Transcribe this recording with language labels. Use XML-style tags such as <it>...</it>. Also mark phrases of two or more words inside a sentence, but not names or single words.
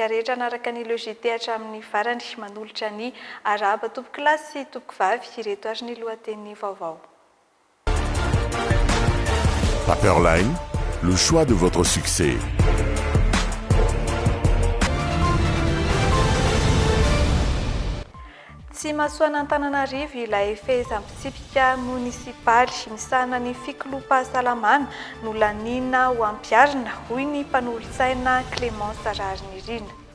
<mg>rehetra anaraka ny Le JT hatramin'ny farany manolotra ny araba tompoky lahy sy tompoky vavy ireto ary ny lohateny vaovao.</mg> <fr>Paperline, le choix de votre succès.</fr> <mg>Tsy mahasoana Antananarivo ilay fehezam-pitsipika munisipaly misahana ny fikoloam-pahasalamana no lanina ho ampiarina hoy ny mpanolotsaina Clémence Rarinirina.</mg>